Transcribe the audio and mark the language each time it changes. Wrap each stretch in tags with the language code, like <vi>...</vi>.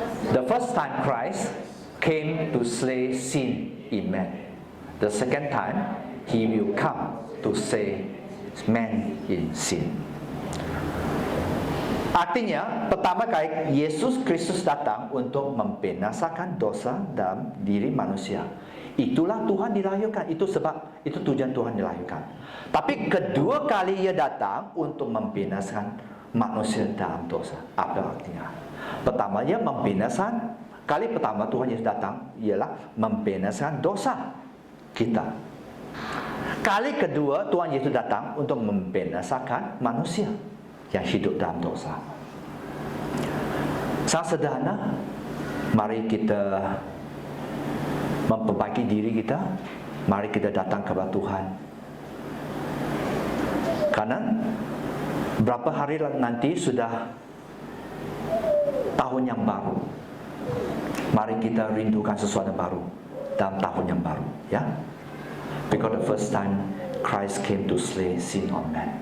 <en>The first time Christ came to slay sin in man. The second time He will come to slay man in sin.</en> <id>Artinya, pertama kali Yesus Kristus datang untuk membinasakan dosa dalam diri manusia. Itulah Tuhan dilahirkan. Itu sebab, itu tujuan Tuhan dilahirkan. Tapi kedua kali Ia datang untuk membinasakan manusia dalam dosa. Apa artinya? Pertama, Ia membinasakan. Kali pertama Tuhan Yesus datang ialah membinasakan dosa kita. Kali kedua Tuhan Yesus datang untuk membinasakan manusia yang hidup dalam dosa. Sangat sederhana. Mari kita memperbaiki diri kita. Mari kita datang kepada Tuhan. Karena berapa hari nanti sudah tahun yang baru. Mari kita rindukan sesuatu yang baru dalam tahun yang baru, ya.</id> <en>Because the first time Christ came to slay sin on man.</en>